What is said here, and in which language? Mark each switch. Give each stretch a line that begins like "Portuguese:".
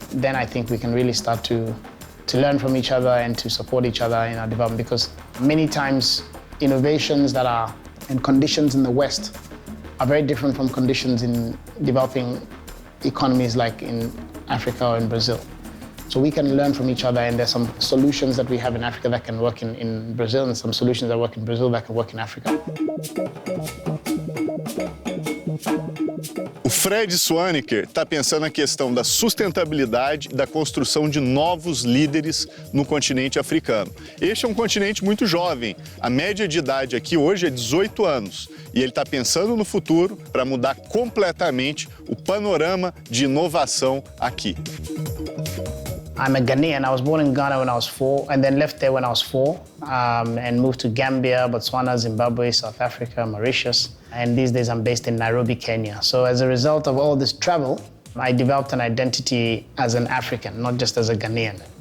English: Then I think we can really start to learn from each other and to support each other in our development, because many times innovations that are and conditions in the West are very different from conditions in developing economies like in Africa or in Brazil. So we can learn from each other, and there's some solutions that we have in Africa that can work in Brazil, and some solutions that work in Brazil that can work in Africa.
Portuguese: O Fred Swaneker está pensando na questão da sustentabilidade e da construção de novos líderes no continente africano. Este é um continente muito jovem. A média de idade aqui hoje é 18 anos. E ele está pensando no futuro para mudar completamente o panorama de inovação aqui.
English: I'm a Ghanaian. I was born in Ghana when I was 4, and then left there when I was 4, and moved to Gambia, Botswana, Zimbabwe, South Africa, Mauritius. And these days I'm based in Nairobi, Kenya. So as a result of all this travel, I developed an identity as an African, not just as a Ghanaian.